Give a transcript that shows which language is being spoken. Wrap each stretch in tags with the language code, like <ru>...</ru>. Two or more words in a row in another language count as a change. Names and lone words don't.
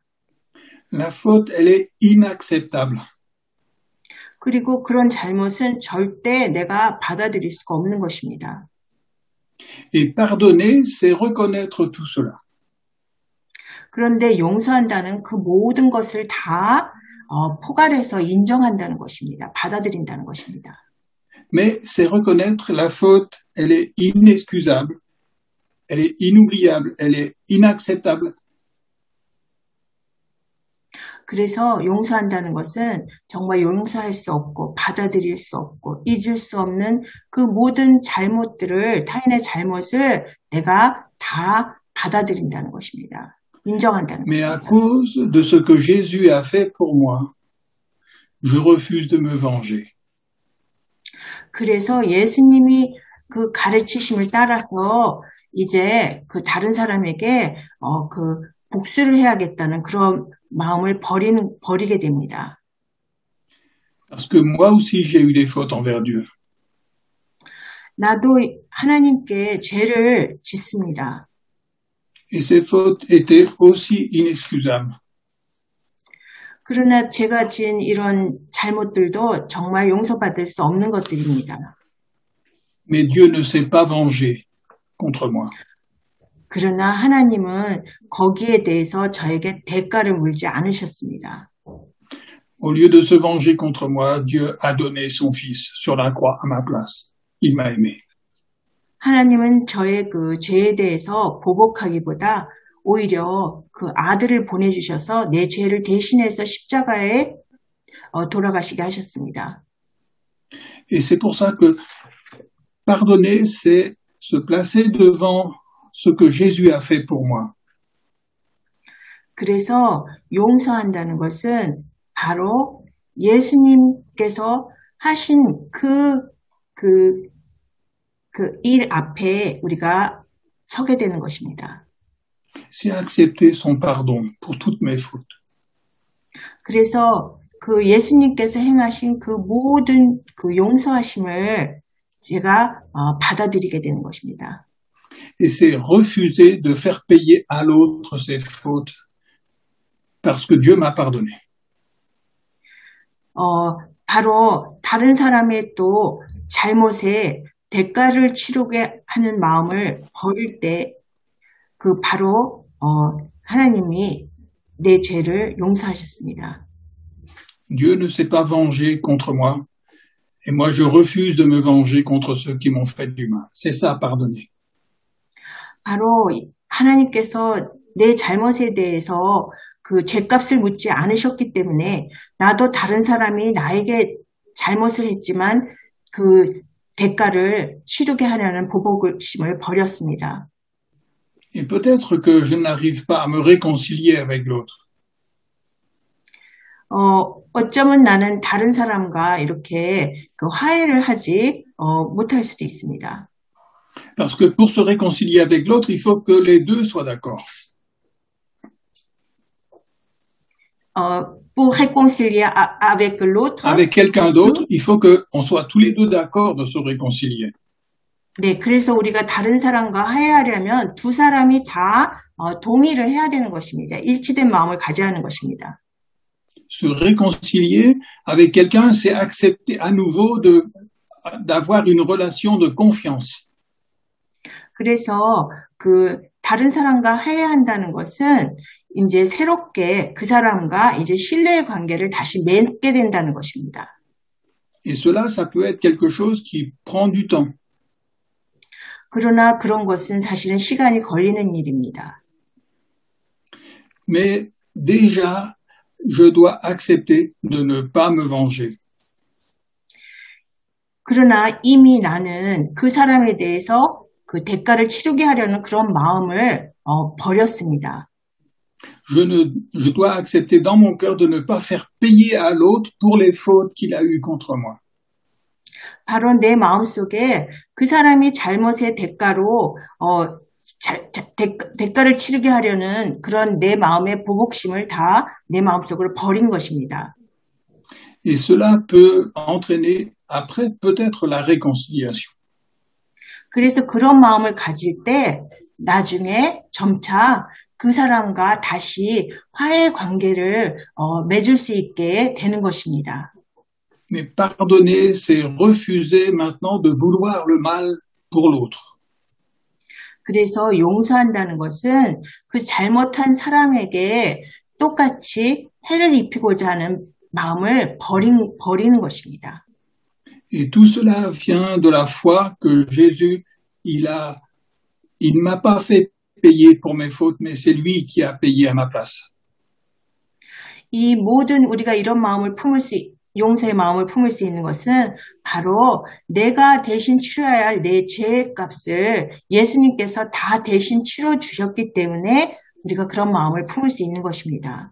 <fr>La faute, elle est inacceptable.</fr> <ko>그리고 그런 잘못은 절대 내가 받아들일 수가 없는 것입니다.</ko> <fr>Et pardonner, c'est reconnaître tout cela.</fr> <ko>그런데 용서한다는 그 모든 것을 다 포괄해서 인정한다는 것입니다. 받아들인다는 것입니다.</ko> <fr>Mais c'est reconnaître la faute, elle est inexcusable, elle est inoubliable, elle est inacceptable.</fr> <ko>그래서 용서한다는 것은 정말 용서할 수 없고 받아들일 수 없고 잊을 수 없는 그 모든 잘못들을 타인의 잘못을 내가 다 받아들인다는 것입니다. 인정한다는</ko> <fr>Mais à</fr> <ko>것입니다.</ko> <fr>cause de ce que Jésus a fait pour moi, je refuse de me venger.</fr> <ko>그래서 예수님이 그 가르치심을 따라서 이제 그 다른 사람에게 그 복수를 해야겠다는 그런 마음을 버리게 됩니다.</ko> <fr>Parce que moi aussi, j'ai eu des fautes envers Dieu.</fr> <ko>나도 하나님께 죄를 짓습니다.</ko> <fr>Et ces fautes étaient aussi inexcusables.</fr> <ko>그러나 제가 지은 이런 잘못들도 정말 용서받을 수 없는 것들입니다.</ko> <fr>Mais Dieu ne s'est pas vengé contre moi.</fr> <ko>그러나 하나님은 거기에 대해서 저에게 대가를 물지 않으셨습니다.</ko> <fr>Au lieu de se venger contre moi, Dieu a donné son Fils sur la croix à ma place. Il m'a aimé.</fr> <ko>하나님은 저의 그 죄에 대해서 보복하기보다 오히려 그 아들을 보내주셔서 내 죄를 대신해서 십자가에 돌아가시게 하셨습니다.</ko> <fr>Et c'est pour ça que pardonner, c'est se placer devant ce que Jésus a fait pour moi.</fr> <ko>그래서 용서한다는 것은 바로 예수님께서 하신 그 일 앞에 우리가 서게 되는 것입니다.</ko> <fr>C'est accepter son pardon pour toutes mes fautes.</fr> <ko>그래서 그 예수님께서 행하신 그 모든 그 용서하심을 제가 받아들이게 되는 것입니다.</ko> <fr>Et c'est refuser de faire payer à l'autre ses fautes parce que Dieu m'a pardonné.</fr> <ko>바로 다른 사람의 또 잘못에 대가를 치르게 하는 마음을 버릴 때 그 바로 하나님이 내 죄를 용서하셨습니다.</ko> <fr>Dieu ne s'est pas vengé contre moi et moi je refuse de me venger contre ceux qui m'ont fait du mal. C'est ça, pardonner.</fr> <ko>바로 하나님께서 내 잘못에 대해서 그 죄값을 묻지 않으셨기 때문에 나도 다른 사람이 나에게 잘못을 했지만 그 대가를 치르게 하려는 보복심을 버렸습니다.</ko> <fr>Et peut-être que je n'arrive pas à me réconcilier avec l'autre.</fr> <ko>어쩌면 나는 다른 사람과 이렇게 그 화해를 하지 못할 수도 있습니다.</ko> <fr>Parce que pour se réconcilier avec l'autre, il faut que les deux soient d'accord. Pour réconcilier avec l'autre, Avec quelqu'un d'autre, il faut qu'on soit tous les deux d'accord de se réconcilier.</fr> <ko>네, 그래서 우리가 다른 사람과 화해하려면 두 사람이 다 동의를 해야 되는 것입니다. 일치된 마음을 가져야 하는 것입니다.</ko> <fr>Se réconcilier avec quelqu'un, c'est accepter à nouveau d'avoir une relation de confiance.</fr> <ko>그래서 그 다른 사람과 화해한다는 것은 이제 새롭게 그 사람과 이제 신뢰의 관계를 다시 맺게 된다는 것입니다.</ko> <fr>Et cela, ça peut être quelque chose qui prend du temps.</fr> <ko>그러나 그런 것은 사실은 시간이 걸리는 일입니다.</ko> <fr>Mais déjà, je dois accepter de ne pas me venger.</fr> <ko>그러나 이미 나는 그 사람에 대해서 그 대가를 치르게 하려는 그런 마음을 버렸습니다.</ko> <fr>Je dois accepter dans mon cœur de ne pas faire payer à l'autre pour les fautes qu'il a eues contre moi.</fr> <ko>바로 내 마음속에 그 사람이 잘못의 대가로 대가를 치르게 하려는 그런 내 마음의 보복심을 다 내 마음속으로 버린 것입니다.</ko> <fr>Et cela peut entraîner après peut-être la réconciliation.</fr> <ko>그래서 그런 마음을 가질 때 나중에 점차 그 사람과 다시 화해 관계를 맺을 수 있게 되는 것입니다.</ko> <fr>Mais pardonner, c'est refuser maintenant de vouloir le mal pour l'autre.</fr> <ko>그래서 용서한다는 것은 그 잘못한 사람에게 똑같이 해를 입히고자 하는 마음을 버리는 것입니다.</ko> <fr>Et tout cela vient de la foi que Jésus, il ne m'a pas fait payer pour mes fautes, mais c'est lui qui a payé à ma place.</fr> <ko>이 모든 우리가 이런 마음을 용서의 마음을 품을 수 있는 것은 바로 내가 대신 치러야 할 내 죄의 값을 예수님께서 다 대신 치러 주셨기 때문에 우리가 그런 마음을 품을 수 있는 것입니다.</ko>